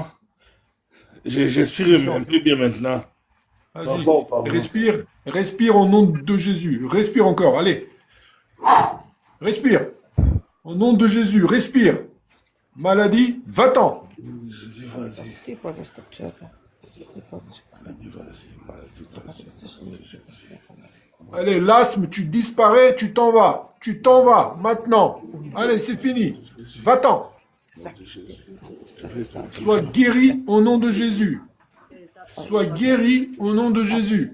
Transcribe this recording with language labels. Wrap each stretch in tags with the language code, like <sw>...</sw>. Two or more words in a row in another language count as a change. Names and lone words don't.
<fr>J'expire un Chante. peu bien maintenant. Vas-y. Pardon, pardon. Respire. Respire au nom de Jésus. Respire encore. Allez. Respire. Au nom de Jésus. Respire. Maladie, va-t'en. Vas-y, vas-y,</fr> <ru>Ты позже что что-то. Ты позже.</ru> <fr>vas-y, maladie, vas-y. Allez, l'asthme, tu disparais, tu t'en vas. Tu t'en vas, maintenant. Allez, c'est fini. Va-t'en. Je vais te Sois guéri au nom de Jésus. Sois guéri au nom de Jésus.</fr>